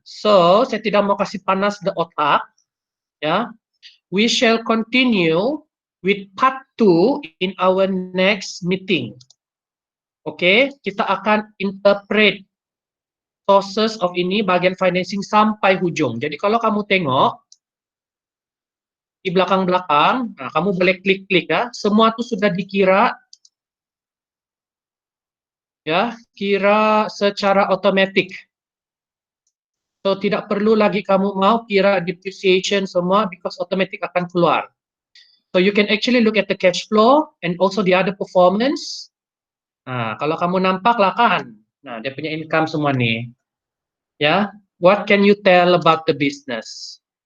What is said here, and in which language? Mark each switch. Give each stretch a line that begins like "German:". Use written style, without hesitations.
Malay: So, saya tidak mau kasih panas the otak.
English: Ya, we shall continue with part 2 in our next meeting.
Malay: Oke, kita akan interpret sources of ini bagian financing sampai hujung. Jadi kalau kamu tengok di belakang-belakang, nah, kamu boleh klik-klik ya. Semua itu sudah dikira ya, kira secara otomatis. So tidak perlu lagi kamu mau kira depreciation semua because otomatis akan keluar.
English: So you can actually look at the cash flow and also the other performance.
Malay: Nah, kalau kamu nampak lah kan. Nah, dia punya income semua nih.
English: Ya, what can you tell about the business?